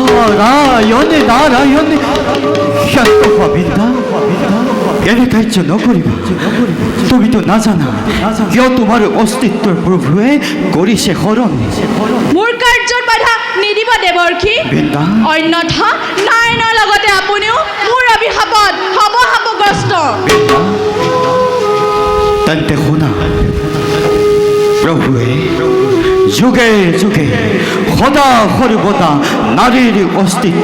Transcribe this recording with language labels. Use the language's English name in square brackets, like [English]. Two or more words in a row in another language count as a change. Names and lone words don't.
[Assamese] নারায়ণে নারায়ণে শান্ত হবিন্দা এনে কার্য নকরিবা তুমি তো না জানা কিয় তোমাৰ অস্তিত্বৰ প্ৰভুৱে কৰিছে হৰণ মোৰ কাৰ্যত বাধা নিদিব দেৱৰ্ষী বৃন্দা অন্যথা নাৰায়ণৰ লগতে আপুনিও মোৰ অভিশাপত হ'ব শাপগ্ৰস্ত তেন্তে শুনা প্ৰভুৱে যুগে যুগে সদা সৰ্বদা নাৰীৰ অস্তিত্ব